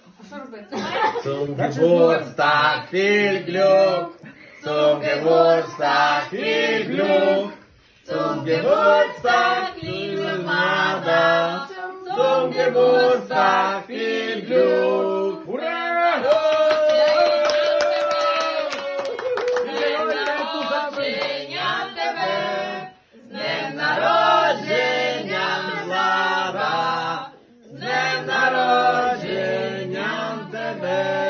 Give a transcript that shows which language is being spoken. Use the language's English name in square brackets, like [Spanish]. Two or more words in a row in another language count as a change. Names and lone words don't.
[Ukrainian] Що робити? [German] Zum Geburtstag viel Glück, zum Geburtstag viel Glück, zum Geburtstag liebe Mada, zum Geburtstag viel Glück. [Ukrainian] Ура! З днем народження, Влада! З днем народження тебе!